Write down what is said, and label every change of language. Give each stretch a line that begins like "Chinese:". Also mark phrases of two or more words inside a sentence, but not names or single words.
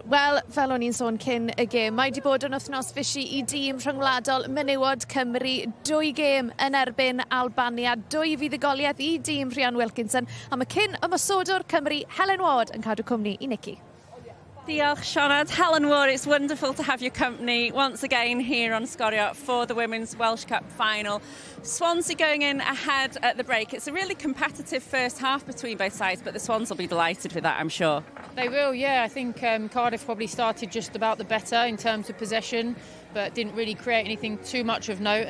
Welsh: Wel, fel o'n i'n sôn cyn y gêm, mae wedi bod yn wythnos fysi i dîm rhyngwladol Menywod Cymru, 2 gêm yn erbyn Albania, 2 fuddugoliaeth i dîm Rhian Wilkinson, a mae cyn ymosodwr Cymru Helen Ward yn cadw cwmni i Nicky. Diolch, Sianad.
English: Helen Ward, it's wonderful to have your company once again here on Scorio for the Women's Welsh Cup final. Swansea going in ahead at the break. It's a really competitive first half between both sides, but the Swans will be delighted with that, I'm sure. They will, yeah. I think Cardiff probably started just about the better in terms of possession, but didn't really create anything too much of note.